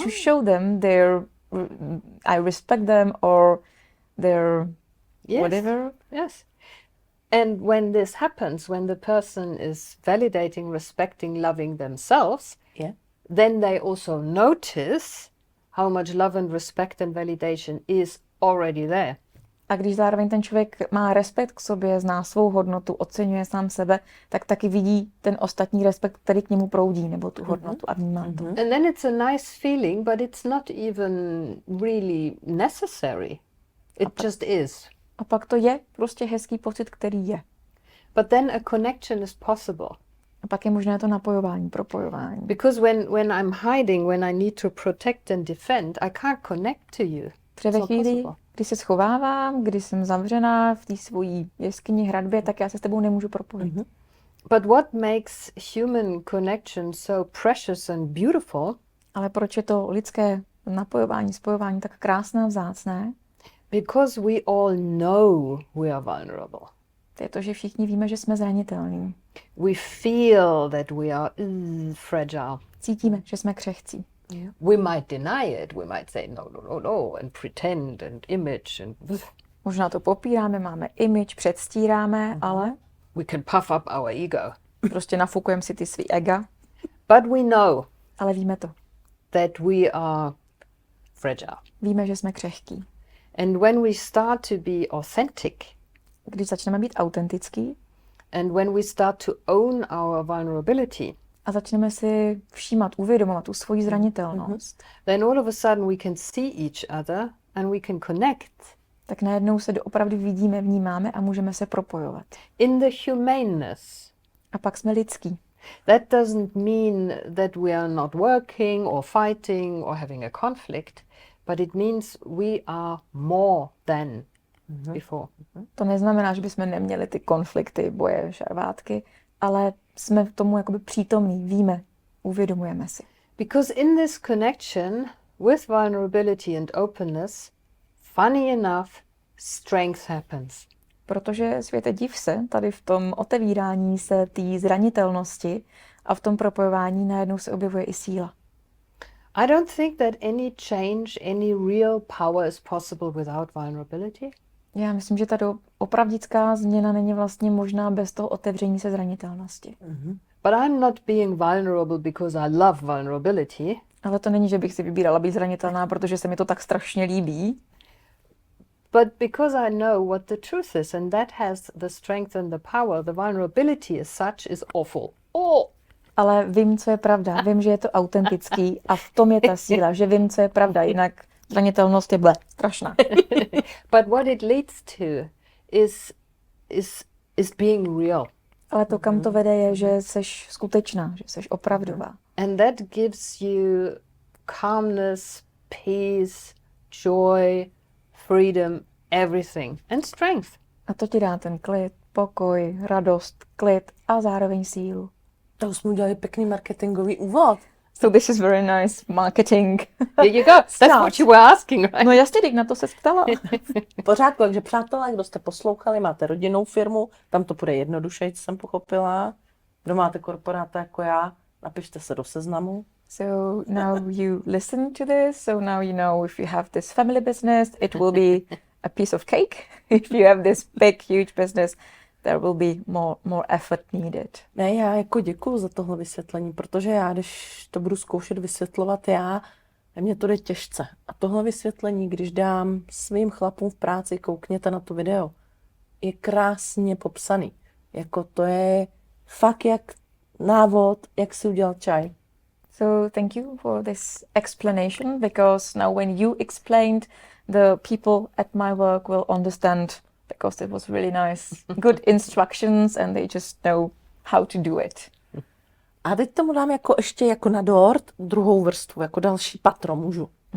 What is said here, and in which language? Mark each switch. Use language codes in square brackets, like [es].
[en] to show them I respect them or their Yes. whatever. Yes. And when this happens, when the person is validating, respecting, loving themselves, [cs] Je? [en] then they also notice how much love and respect and validation is already there. [cs] A když zároveň ten člověk má respekt k sobě, zná svou hodnotu, oceňuje sám sebe, tak taky vidí ten ostatní respekt, který k němu proudí, nebo tu hodnotu a vnímá to. [en] And then it's a nice feeling, but it's not even really necessary. It just is. [cs] A pak to je prostě hezký pocit, který je. [en] But then a connection is possible. [cs] A pak je možné to napojování, propojování. [en] Because when I'm hiding, when I need to protect and defend, I can't connect to you. [cs] Protože ve chvíli, kdy se schovávám, kdy jsem zavřená v té svojí jeskyni, hradbě, tak já se s tebou nemůžu propojit. [en] But what makes human connection so precious and beautiful? [cs] Ale proč je to lidské napojování, spojování tak krásné a vzácné? [en] Because we all know we are vulnerable. [cs] To je to, že všichni víme, že jsme zranitelní. [en] We feel that we are fragile. [cs] Cítíme, že jsme křehcí. [en] We might deny it. We might say no, and pretend and image and [cs] Možná to popíráme, máme image, předstíráme, ale [en] we can puff up our ego. [cs] Prostě nafukujeme si ty svý ega, [en] But we know [cs] ale víme to. [en] that we are fragile. [cs] Víme, že jsme křehký. [en] And when we start to be authentic, [cs] Když začneme být autentický [en] and when we start to own our vulnerability, [cs] a začneme si všímat, uvědomovat tu svoji zranitelnost, [en] then all of a sudden we can see each other and we can connect [cs] tak najednou se doopravdy vidíme, vnímáme a můžeme se propojovat. [en] in the humaneness. [cs] A pak jsme lidský. [en] That doesn't mean that we are not working or fighting or having a conflict, but it means we are more than before. [cs] To neznamená, že bychom neměli ty konflikty, boje, šarvátky, ale jsme v tomu jakoby přítomní, víme, uvědomujeme si. [en] Because in this connection with vulnerability and openness, funny enough, strength happens. [cs] Protože světe div se, tady v tom otevírání se té zranitelnosti a v tom propojování najednou se objevuje i síla. [en] I don't think that any change, any real power is possible without vulnerability. [cs] Já myslím, že ta opravdická změna není vlastně možná bez toho otevření se zranitelnosti. [en] But I'm not being vulnerable because I love vulnerability. [cs] Ale to není, že bych si vybírala být zranitelná, protože se mi to tak strašně líbí, [en] But because I know what the truth is, and that has the strength and the power, the vulnerability as such is awful. Oh! [cs] ale vím, co je pravda, vím, že je to autentický a v tom je ta síla, že vím, co je pravda, jinak zranitelnost je strašná. [en] But what it leads to is being real. [cs] Ale to, kam to vede, je, že seš skutečná, že seš opravdová. [en] And that gives you calmness, peace, joy, freedom, everything, and strength. [cs] A to ti dá ten klid, pokoj, radost, klid a zároveň sílu. To jsme udělali pěkný marketingový úvod. [en] So this is very nice marketing. There you go. That's what you were asking, right? [cs] No jasně, teď na to se ptala. V pořádku, takže přátelé, kdo jste poslouchali, máte rodinnou firmu, tam to bude jednodušeji, co jsem pochopila. Kdo máte korporáta jako já, napište se do seznamu. [en] So now you listen to this, so now you know if you have this family business, it will be a piece of cake. If you have this big, huge business, there will be more effort needed. [cs] Ne, já jako děkuju za tohle vysvětlení, protože já, když to budu zkoušet vysvětlovat mně to jde těžce. A tohle vysvětlení, když dám svým chlapům v práci, koukněte na to video, je krásně popsaný. Jako to je fakt jak návod, jak si udělat čaj. [en] So thank you for this explanation, because now when you explained, the people at my work will understand, because it was really nice, good instructions, and they just know how to do it. [cs] A teď tomu dám ještě jako na dort druhou vrstvu, jako další patro můžu.